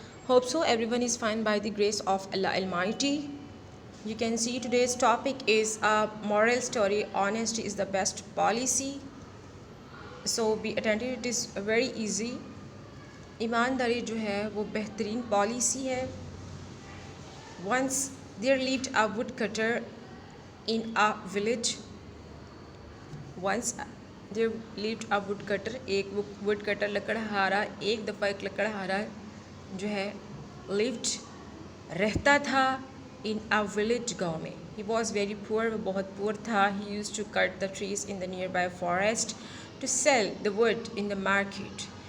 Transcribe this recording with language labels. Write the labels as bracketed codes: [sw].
[en] Hope so everyone is fine by the grace of Allah Almighty. You can see today's topic is a moral story. Honesty is the best policy. So be attentive, it is very easy. [ur] ایمانداری جو ہے وہ بہترین policy ہے. [en] Once there lived a woodcutter in a village. Once there lived a woodcutter. [ur] ایک woodcutter لکڑہارا ایک دفعہ ایک لکڑہارا جو ہے lived رہتا تھا [en] in a village [ur] گاؤں میں. [en] He was very poor, [ur] وہ بہت poor تھا. [en] He used to cut the trees in the nearby forest to sell the wood in the market.